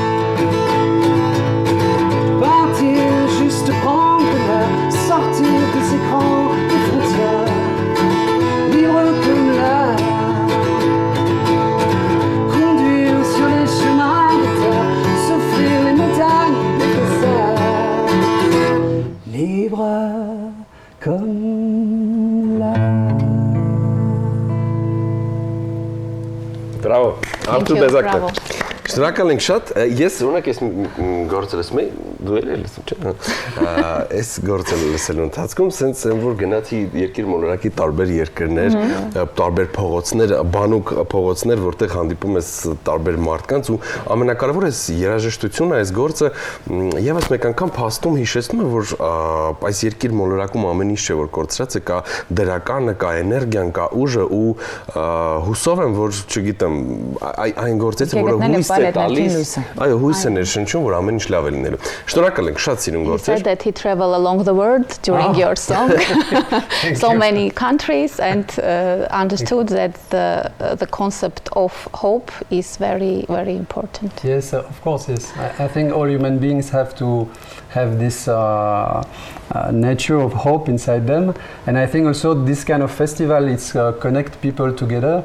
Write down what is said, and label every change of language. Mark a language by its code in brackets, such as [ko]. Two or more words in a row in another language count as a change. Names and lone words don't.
[fr] Partir, juste prendre l'air, sortir des écrans, des frontières, libre comme l'air. Sur les chemins de terre, s'offrir les montagnes, les déserts, libre comme l'air. [hy] Բրավո։ Արտուր Բեզակն։ Bravo. Շնորհակալ ենք շատ։ Ես օրինակ այս գործը լսում եմ, դու էլ լսում չէ՞։ Այս գործը լսելու ընթացքում սենց եմ որ գնացի երկիր մոլորակի տարբեր երկրներ, տարբեր փողոցներ, բանուկ փողոցներ, որտեղ հանդիպում ես տարբեր մարդկանց ու ամենակարևորը այս երաժշտությունը, այս գործը եւս մեկ անգամ փաստում հիշեցնում է որ այս երկիր մոլորակում ամեն ինչ չէ որ կորցրած է, կա դրականը, կա էներգիան, կա ուժը ու հուսով եմ որ չգիտեմ այն գործից որը հույս է տալիս, այո, հույս է ներշնչում, որ ամեն ինչ լավ է լինելու։ Շնորհակալ ենք, շատ սիրուն գործեր։ [en] He said that he traveled along the world during your song, so many countries, and understood that the concept of hope is very, very important. Yes, of course, yes. I think all human beings have to have this nature of hope inside them, and I think also this kind of festival it's connect people together.